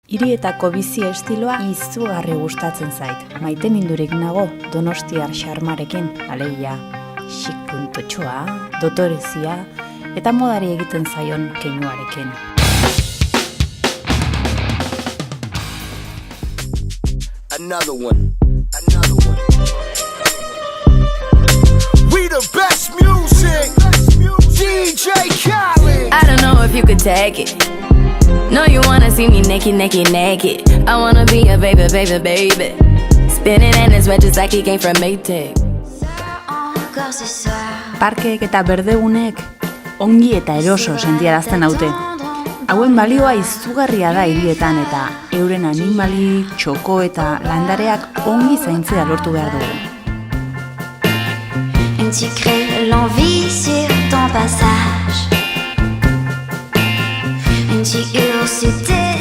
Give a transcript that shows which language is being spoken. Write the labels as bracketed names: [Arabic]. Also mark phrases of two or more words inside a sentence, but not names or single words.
[Basque] Hirietako bizi estiloa izugarri gustatzen zait. Maite mindurik nago donostiar xarmarekin, alegia, xik puntotxoa, dotorezia eta modari egiten zaion keinuarekin. [English] Another one. We the best music. DJ Khaled. I don't know if you could take it. No, you wanna see me naked, naked, naked. I wanna be a baby, baby, baby. Spinning in his red just like he came from Maytag. [Basque] Parkeek eta berdeguneek ongi eta eroso sentiarazten haute. Hauen balioa izugarria da hirietan eta euren animali, txoko eta landareak ongi zaintzea lortu behar dugu. [French] Et tu crées l'envie sur ton passage. Et tu hurles sur tes